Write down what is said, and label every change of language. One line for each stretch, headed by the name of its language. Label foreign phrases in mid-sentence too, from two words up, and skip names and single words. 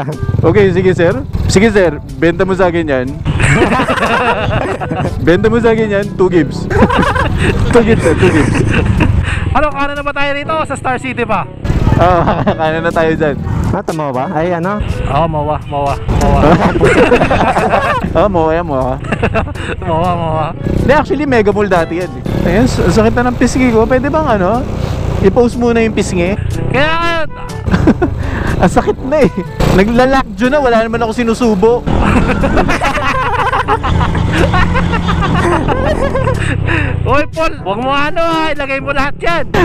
Filipino: Okay, sige sir. Sige sir, benta mo sa akin yan. Benta mo sa akin yan, 2 gibbs. 2 gibbs sir, 2 gibbs. Ano, kanan na ba tayo rito? Sa Star City pa? Oo, kanan na tayo dyan. Tama ba? Ay ano? Oo, mawa. Oo, mawa. Mawa. Hindi, actually mega mall dati yan eh. Ayun, sakit na ng pisngi ko. Pwede bang ano? I-post muna yung pisngi. Kaya Ang sakit na eh. Naglalakjo na, wala naman ako sinusubo. Hoy Paul, huwag mo ilagay mo lahat yan.